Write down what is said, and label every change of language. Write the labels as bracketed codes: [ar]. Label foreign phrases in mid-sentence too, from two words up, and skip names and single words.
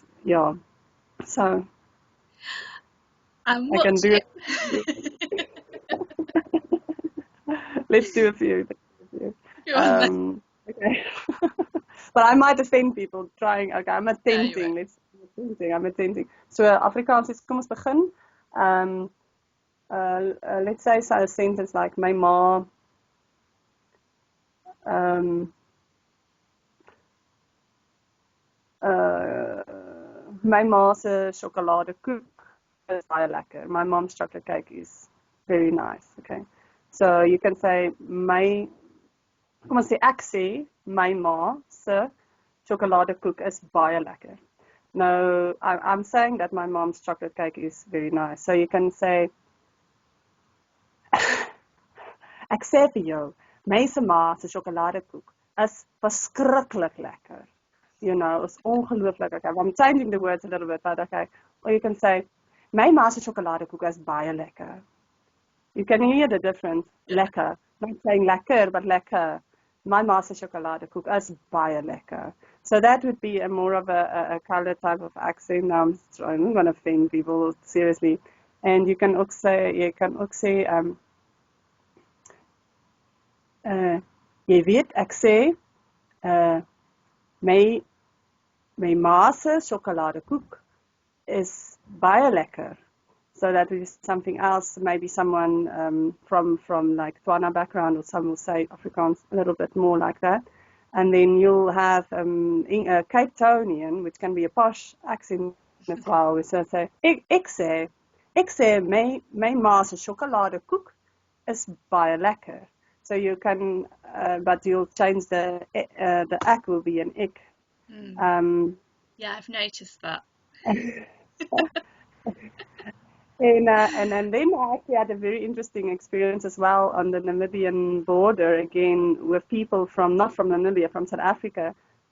[en] Yeah, so And I can what's do it? it. Let's do a few. Go on then. Okay. But I might offend people trying. Okay, I'm Yeah, you attempting. I'm attempting. So Afrikaans is, [af] kom ons begin. [en] Let's say a sentence like [af] my ma uh, my ma se sjokoladekoek is baie lekker. [en] My mom's chocolate cake is very nice. Okay. So you can say [af] kom ons sê ek sê my ma se sjokoladekoek is baie lekker. [en] No, I'm saying that my mom's chocolate cake is very nice. So you can say, [af] ek sê vir jou, my ma se sjokoladekoek is verskriklik lekker. [en] It's ongelooflik. Okay, I'm changing the words a little bit, but okay. Or you can say, [af] my ma se sjokoladekoek is baie lekker. [en] You can hear the difference. Lekker. Not saying lekker, but lekker. [af] My ma se sjokoladekoek is baie lekker. [en] So that would be a more of a color type of accent. Now I'm going to offend people seriously. And you can [af] ook say, jy weet, ek sê, my ma se sjokoladekoek is baie lekker. [en] So that is something else. Maybe someone from like Tswana background, or some will say Afrikaans a little bit more like that. And then you'll have a Cape Townian, which can be a posh accent as well. We say, [af] ek sê my ma se sjokoladekoek is baie lekker. [en] So you can, but you'll change the ek will be an ik. Yeah, I've noticed that. And then I actually had a very interesting experience as well on the Namibian border, again with people not from Namibia, from South Africa.